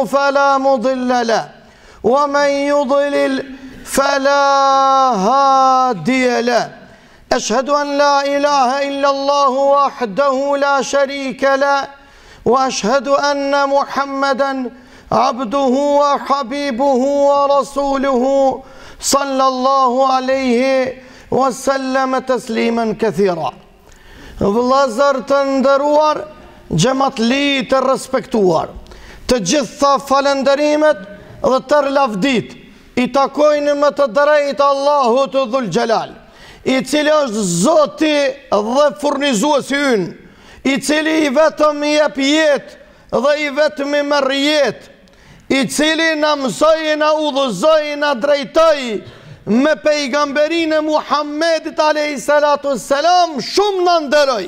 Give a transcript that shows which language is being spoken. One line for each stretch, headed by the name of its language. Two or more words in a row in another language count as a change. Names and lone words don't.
Arabic: فلا مضل له ومن يضلل فلا هادي له أشهد أن لا إله إلا الله وحده لا شريك له وأشهد أن محمدا عبده وحبيبه ورسوله صلى الله عليه وسلم تسليما كثيرا.
Albanian: Vëllazër të nderuar, xhamatli të respektuar, të gjitha falënderimet dhe tërë lavdit i takojnë më të drejtë Allahut Dhul Xhelal, i cili është Zoti dhe furnizuesi ynë, i cili i vetëm i jep jetë dhe i vetëm i merr jetë, i cili na mësoi, na udhëzoi, na drejtoi me pejgamberin e Muhammedit
Arabic: عليه الصلاة والسلام,
Albanian: shumë na nderoi.